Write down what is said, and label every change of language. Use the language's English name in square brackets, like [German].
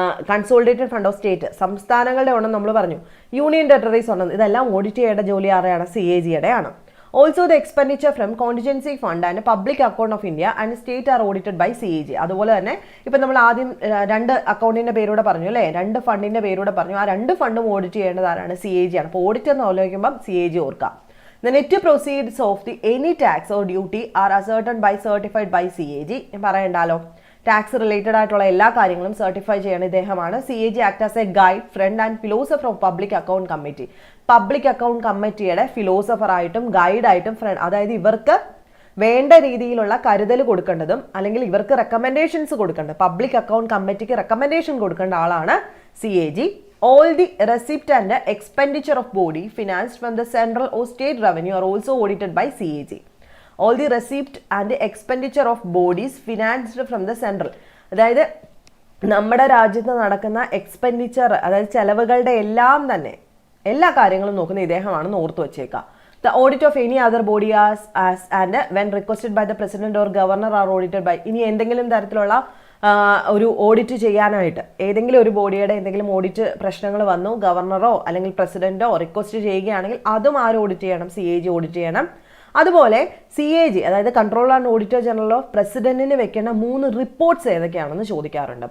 [Malayalam] Consolidated fund of state, സംസ്ഥാനങ്ങളുടെ ഉണ്ടെന്ന് നമ്മൾ പറഞ്ഞു. യൂണിയൻ ടെറിട്ടറീസ് ഉണ്ടെന്ന്, ഇതെല്ലാം ഓഡിറ്റ് ചെയ്യേണ്ട ജോലി ആരെയാണ്? CAGയുടെ ആണ്. [English] Also the expenditure from contingency fund and public account of India and state are audited by CAG. [Malayalam] അതുപോലെ തന്നെ ഇപ്പം നമ്മൾ ആദ്യം 2 അക്കൗണ്ടിന്റെ പേരൂടെ പറഞ്ഞു അല്ലേ, 2 ഫണ്ടിന്റെ പേരൂടെ പറഞ്ഞു. ആ 2 ഫണ്ടും ഓഡിറ്റ് ചെയ്യേണ്ടത് ആരാണ്? CAG ആണ്. അപ്പോൾ ഓഡിറ്റ് എന്ന് ആലോചിക്കുമ്പോൾ CAG ഓർക്കാം. [English] The net proceeds of the any tax or duty are ascertained by certified by CAG. [Malayalam] പറയണ്ടല്ലോ, ടാക്സ് റിലേറ്റഡ് ആയിട്ടുള്ള എല്ലാ കാര്യങ്ങളും സർട്ടിഫൈ ചെയ്യണ ഇദ്ദേഹമാണ്. [English] CAG act as a guide, friend and philosopher of public account committee. [Malayalam] Public account കമ്മിറ്റിയുടെ philosopher ആയിട്ടും ഗൈഡായിട്ടും front, അതായത് ഇവർക്ക് വേണ്ട രീതിയിലുള്ള കരുതൽ കൊടുക്കേണ്ടതും അല്ലെങ്കിൽ ഇവർക്ക് റെക്കമെൻഡേഷൻസ് കൊടുക്കേണ്ടത്, പബ്ലിക് അക്കൗണ്ട് കമ്മിറ്റിക്ക് റെക്കമെൻഡേഷൻ കൊടുക്കേണ്ട ആളാണ് CAG. [English] All the receipt and expenditure of body financed from the central or state revenue are also audited by CAG. All the receipt and expenditure of bodies financed from the central, [Malayalam] അതായത് നമ്മുടെ രാജ്യത്ത് നടക്കുന്ന expenditure, അതായത് ചെലവുകളുടെ എല്ലാം തന്നെ എല്ലാ കാര്യങ്ങളും നോക്കുന്ന ഇദ്ദേഹമാണെന്ന് ഓർത്തു വെച്ചേക്കാം. [English] The audit of any other body as and when requested by the president or governor are audited by. [Malayalam] ഇനി എന്തെങ്കിലും തരത്തിലുള്ള ഒരു ഓഡിറ്റ് ചെയ്യാനായിട്ട് ഏതെങ്കിലും ഒരു ബോഡിയുടെ എന്തെങ്കിലും ഓഡിറ്റ് പ്രശ്നങ്ങൾ വന്നു, ഗവർണറോ അല്ലെങ്കിൽ പ്രസിഡന്റോ റിക്വസ്റ്റ് ചെയ്യുകയാണെങ്കിൽ അതും ആര് ഓഡിറ്റ് ചെയ്യണം? CAG ഓഡിറ്റ് ചെയ്യണം. അതുപോലെ CAG, അതായത് controller and auditor general of പ്രസിഡന്റിന് വെക്കേണ്ട 3 റിപ്പോർട്ട്സ് ഏതൊക്കെയാണെന്ന് ചോദിക്കാറുണ്ട്.